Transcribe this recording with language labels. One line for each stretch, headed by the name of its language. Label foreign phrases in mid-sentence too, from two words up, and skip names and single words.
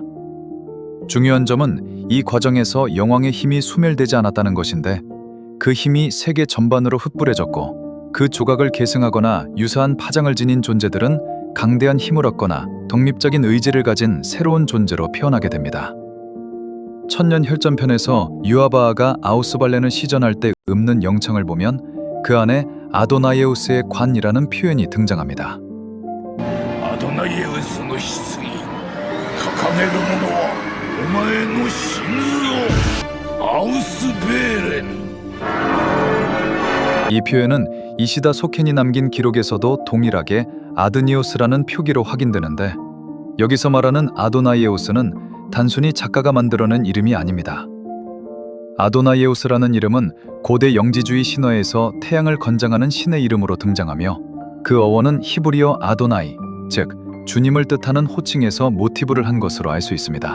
Korean: 중요한 점은 이 과정에서 영왕의 힘이 소멸되지 않았다는 것인데 그 힘이 세계 전반으로 흩뿌려졌고 그 조각을 계승하거나 유사한 파장을 지닌 존재들은 강대한 힘을 얻거나 독립적인 의지를 가진 새로운 존재로 피어나게 됩니다. 천년 혈전편에서 유아바아가 아우스발렌을 시전할 때 읊는 영창을 보면 그 안에 아도나이에우스의 관이라는 표현이 등장합니다.
Japanese: アドナイエウスの棺掲げる者はお前の心臓アウスベーレン
Korean: 이 표현은 이시다 소켄이 남긴 기록에서도 동일하게 아드니오스라는 표기로 확인되는데 여기서 말하는 아도나이에우스는 단순히 작가가 만들어낸 이름이 아닙니다. 아도나이에우스라는 이름은 고대 영지주의 신화에서 태양을 건장하는 신의 이름으로 등장하며 그 어원은 히브리어 아도나이, 즉 주님을 뜻하는 호칭에서 모티브를 한 것으로 알 수 있습니다.